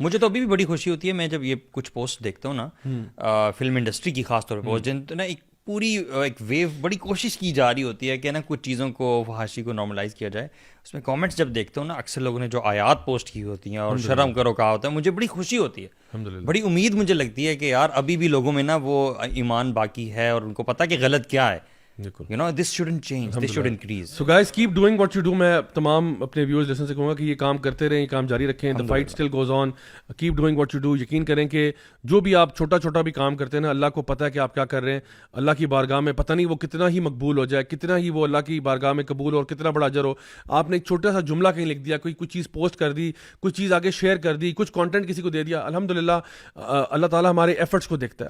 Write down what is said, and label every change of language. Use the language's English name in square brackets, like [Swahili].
[Urdu] مجھے تو ابھی بھی بڑی خوشی ہوتی ہے, میں جب یہ کچھ پوسٹ دیکھتا ہوں نا فلم انڈسٹری کی خاص طور پہ پوسٹ, جن تو نا ایک پوری ایک ویو بڑی کوشش کی جا رہی ہوتی ہے کہ نا کچھ چیزوں کو فحاشی کو نارملائز کیا جائے. اس میں کامنٹس جب دیکھتا ہوں نا, اکثر لوگوں نے جو آیات پوسٹ کی ہوتی ہیں اور شرم کرو کہا ہوتا ہے, مجھے بڑی خوشی ہوتی ہے, بڑی امید مجھے لگتی ہے کہ یار ابھی بھی لوگوں میں نا وہ ایمان باقی ہے اور ان کو پتہ کہ غلط کیا ہے. [English] You know, this shouldn't change, this should increase. So guys, keep doing what you do. [Urdu] میں تمام اپنے ویورز لسن سے کہوں گا کہ یہ کام کرتے رہیں, یہ کام جاری رکھیں. [English] The fight still goes on. Keep doing what you do. [Urdu] یقین کریں کہ جو بھی آپ چھوٹا چھوٹا بھی کام کرتے ہیں نا, اللہ کو پتہ ہے کہ آپ کیا کر رہے ہیں. اللہ کی بارگاہ میں پتہ نہیں وہ کتنا ہی مقبول ہو جائے, کتنا ہی وہ اللہ کی بارگاہ میں قبول ہو اور کتنا بڑا اجر ہو. آپ نے ایک چھوٹا سا جملہ کہیں لکھ دیا, کوئی کچھ چیز پوسٹ کر دی, کچھ چیز آگے شیئر کر دی, کچھ کانٹینٹ کسی کو دے دیا, الحمدللہ اللہ تعالیٰ ہمارے ایفرٹس کو دیکھتا ہے.